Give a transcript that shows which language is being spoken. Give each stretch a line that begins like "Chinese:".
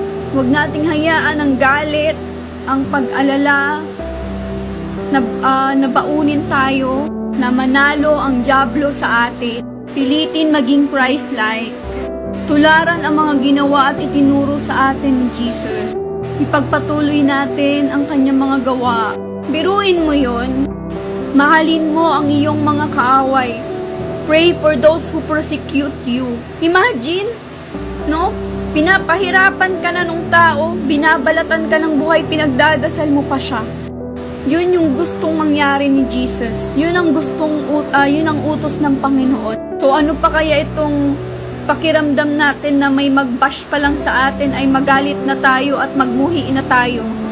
Filipino: Huwag nating hayaan ang galit, ang pag-alala, na baunin tayo, na manalo ang dyablo sa atin. Pilitin maging Christ-like. Tularan ang mga ginawa at itinuro sa atin ni Jesus. Ipagpatuloy natin ang kanyang mga gawa. Biruin mo yon. Mahalin mo ang iyong mga kaaway.
English: Pray for those who persecute you. Imagine, no?
Filipino: Pinapahirapan ka na nung tao, binabalatan ka ng buhay, pinagdadasal mo pa siya. Yun yung gustong mangyari ni Jesus. Yun ang utos ng Panginoon. So ano pa kaya itong pakiramdam natin na may magbash pa lang sa atin ay magalit na tayo at magmuhi na tayo.